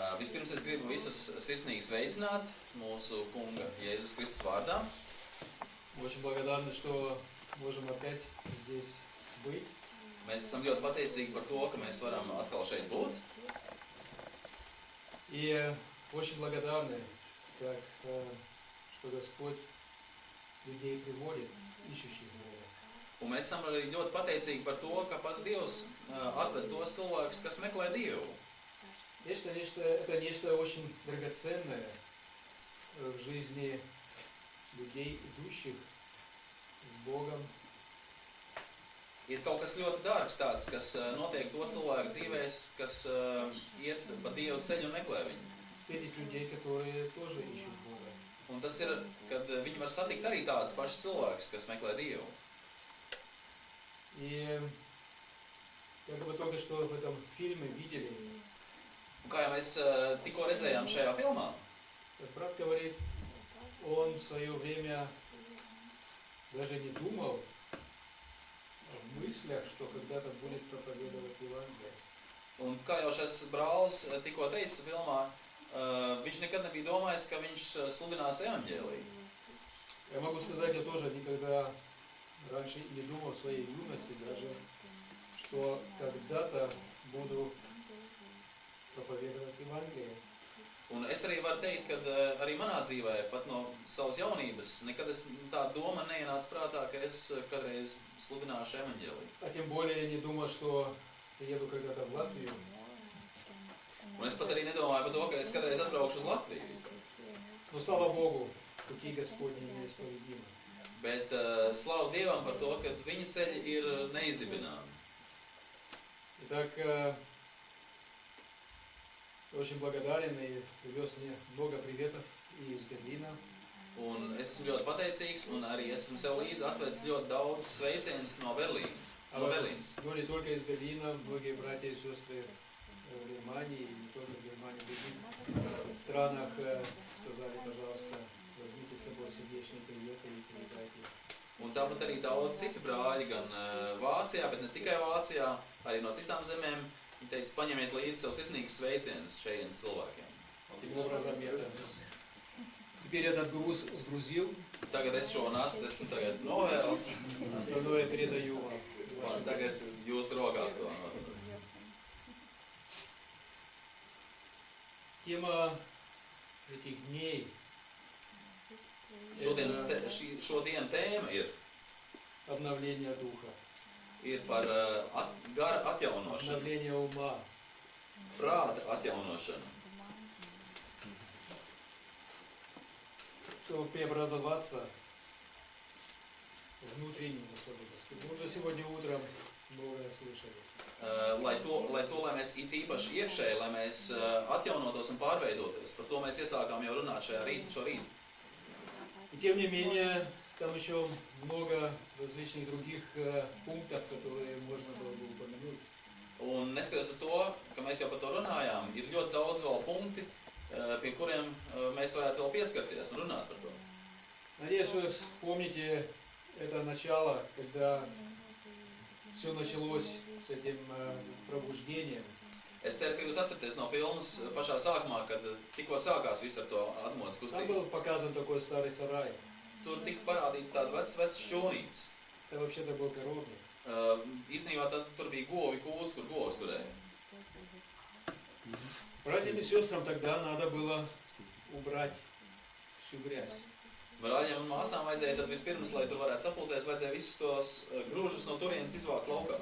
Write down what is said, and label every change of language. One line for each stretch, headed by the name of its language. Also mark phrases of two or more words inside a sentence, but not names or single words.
Latvian: Vispirms es gribu visus sirsnīgi sveicināt mūsu kunga Jēzus Kristus vārdā.
Russian: Мы очень благодарны, что можем опять здесь быть.
Latvian: Mēs esam ļoti pateicīgi par to, ka mēs varam atkal šeit būt.
Russian: И очень благодарны, так, что Господь людей приводит, ищущих Бога.
Latvian: Un mēs esam arī ļoti pateicīgi par to, ka pats Dievs atved tos cilvēkus, kas meklē Dievu.
Russian: Это нечто очень драгоценное в жизни людей, идущих с Богом.
Latvian: Ir kaut kas ļoti dārgs tāds, kas notiek to cilvēku dzīvēs, kas iet pa Dievu ceļu un meklē viņu.
Russian: Встретить людей, которые тоже ищут Бога.
Latvian: Un tas ir, kad viņi var satikt arī tādus pašus cilvēkus, kas meklē Dievu.
Russian: И как мы только что в этом фильме видели,
Latvian: Un kā jau mēs tikko redzējām šajā filmā,
Russian: как брат говорит, он в свое время даже не думал в мыслях, что когда-то будет проповедовать Евангелие.
Latvian: un kā jau šis brālis tikko teica filmā, viņš nekad nebija domājis, ka viņš sludinās evaņģēliju.
Russian: Я могу сказать, я тоже никогда раньше не думал в своей юности даже, что когда-то буду проповедовать Евангелие.
Latvian: Un es arī varu teikt, ka arī manā dzīvē, pat no savas jaunības, nekad tā doma neienāca prātā, ka es kādreiz sludināšu evaņģēliju.
Russian: А тем более я не думал, что еду когда-то в Латвию.
Latvian: Un es pat arī nedomāju par to, ka es kādreiz atbraukšu uz Latviju vispār.
Russian: Но слава Богу, пути Господни неисповедимы.
Latvian: Bet slavu Dievam par to, ka viņa ceļi ir neizdibināmi.
Russian: Итак, очень благодарен и привез мне много приветов и из Берлина.
Latvian: Un es esmu ļoti pateicīgs, un arī esmu sev līdzi atvedis ļoti daudz sveicienus no Berlīnas.
Russian: Но не только из Берлина, многие братья и сестры в Германии, и не только в Германии, в других странах сказали, пожалуйста, возьмите с собой сердечные приветы и передайте.
Latvian: Un tāpat arī daudz citu brāļi, gan Vācijā, bet ne tikai Vācijā, arī no citām zemēm. Viņi teica, paņemiet līdzi savus sirsnīgus sveicienus šejienes cilvēkiem.
Russian: Таким образом, теперь этот груз сгрузил,
Latvian: Tagad es šo nastu esmu tagad novēls,
Russian: остальное передаю вам.
Latvian: un tagad jūsu rokās to nodod.
Russian: Тема этих дней
Latvian: Šodien tēma
Russian: обновления духа,
Latvian: ir par gara atjaunošanu,
Russian: обновления ума.
Latvian: prāta atjaunošanu.
Russian: Чтобы преобразоваться внутренним особенностям. Мы уже сегодня утром многое слышали.
Latvian: Lai mēs it īpaši iekšēji, lai mēs atjaunotos un pārveidoties. Par to mēs iesākām jau runāt šo rītu.
Russian: И тем не менее, там еще много различных других пунктов, которые можно было бы упомянуть.
Latvian: Un neskatoties uz to, ka mēs jau par to runājām, ir ļoti daudz vēl punkti, pie kuriem mēs varētu vēl pieskarties un runāt par to.
Russian: Надеюсь, вы помните это начало, когда все началось с этим пробуждением.
Latvian: Es ceru, ka jūs atceraties no filmas pašā sākumā, kad tikko sākās viss ar to atmodas
Russian: Там
Latvian: kustību.
Russian: был показан такой старый сарай.
Latvian: Tur tika parādīta tāda vecs šķūnīts.
Russian: Это вообще-то был коровник.
Latvian: Īstenībā tur bija govi kūts, kur govs turēja.
Russian: Братьям и сестрам тогда надо было убрать всю грязь.
Latvian: Brāļiem un māsām vajadzēja tad vispirms, lai tur varētu sapulcēs, vajadzēja visus tos grūžus no turienes izvākt laukā.